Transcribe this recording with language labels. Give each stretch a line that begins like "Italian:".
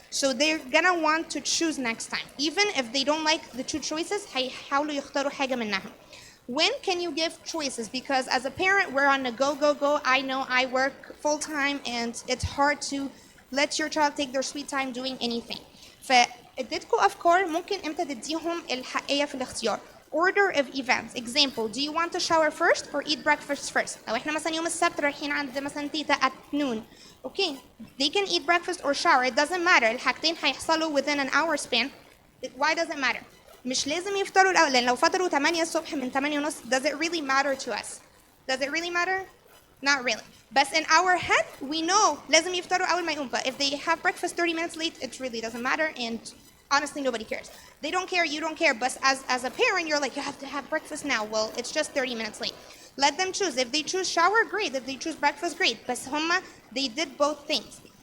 English: So they're gonna want to choose next time. Even if they don't like the 2 choices,
Arabic: هيحاولوا يختاروا حاجة منها.
English: When can you give choices? Because as a parent, we're on the go, go, go. I know I work full time and it's hard to let your child take their sweet time doing anything.
Arabic: فاديتكم أفكار ممكن إمتى تديهم الحقية في الاختيار.
English: Order of events. Example, do you want to shower first or eat breakfast first?
Arabic: لو احنا مثلا يوم السبت رايحين عند مثلا تيتا
English: at noon. Okay, they can eat breakfast or shower. It doesn't matter.
Arabic: الحاجتين هيحصلوا
English: within an hour span. Why does it matter?
Arabic: مش لازم يفطروا الأول, لأن لو فطروا 8 الصبح من 8:30,
English: does it really matter to us? Does it really matter? Not really. But in our head, we know
Arabic: لازم يفطروا أول ما يقوم.
English: But if they have breakfast 30 minutes late, it really doesn't matter. And Honestly, nobody cares. They don't care, you don't care. But as a parent, you're like, you have to have breakfast now. Well, it's just 30 minutes late. Let them choose. If they choose shower, great. If they choose breakfast, great. But huma, they did both things.